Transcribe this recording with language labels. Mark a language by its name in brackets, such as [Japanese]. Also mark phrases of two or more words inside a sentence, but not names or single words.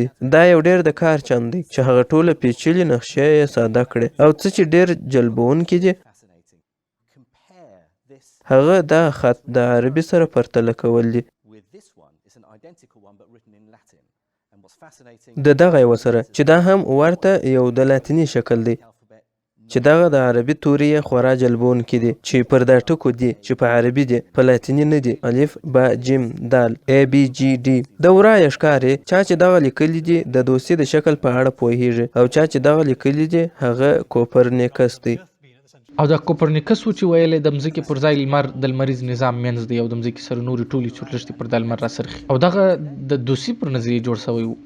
[Pashto] دا یو ډېر د کار چند دی چې هغه ټوله پیچلې نقشې یې ساده کړې، او څه چې ډېر جلبونکي دي هغه دا خط د عربي سره پرتله کول دي. د دغه یوه سره چې دا هم ورته یو د لاتیني شکل دی چې دغه د عربي توري یې خورا جلبونکي دي چې پر دا ټکو دي چې په عربي دي، په لاتیني نه دي. الف با جیم دال [English] A B C D. [Pashto] د ورایه ښکاري چا چې دغه لیکلي دي د دوسي د شکل په اړه پوهیږي، او چا چې دغه لیکلي دي هغه کوپرنیکس دی. او د کوپرنیکس و چې ویلې د مځکې پر ځای لمر د لمریز نظام منځ دی او د مځکې سره نورې ټولې چورلښتې پر د لمر راڅرخي، او دغه د دوسي پر نظریې جوړ شوی و.